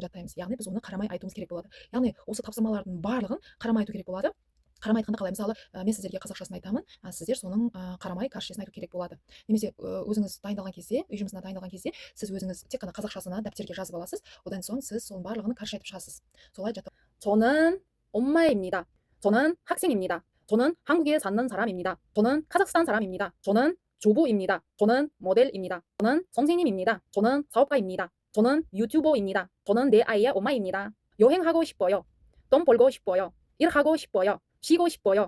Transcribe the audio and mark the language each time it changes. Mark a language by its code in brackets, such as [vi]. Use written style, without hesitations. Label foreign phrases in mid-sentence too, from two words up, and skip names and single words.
[kk] Яғни біз оны қарамай айтуымыз керек болады. Яғни осы тапсырмалардың барлығын қарамай айту керек болады. қарамай айтқанда қалай, мысалы мен сіздерге қазақшасын айтамын, сіздер соның қарамай кәрісшесін айту керек болады. Немесе өзіңіз дайындалған кезде, үй жұмысына дайындалған кезде сіз өзіңіз тек қана қазақшасына дәптерге жазып аласыз, одан соң сіз соның барлығын кәрісше айтып шығасыз. солай жаттап. [ko] 저는 엄마입니다. 저는 학생입니다. 저는 한국에 사는 사람입니다. 저는 카자흐스탄 사람입니다. 저는 조부입니다. 저는 모델입니다. 저는 선생님입니다. 저는 사업가입니다. 저는 유튜버입니다. 저는 내 아이의 엄마입니다. 여행하고 싶어요. 돈 벌고 싶어요. 일하고 싶어요. 쉬고 싶어요.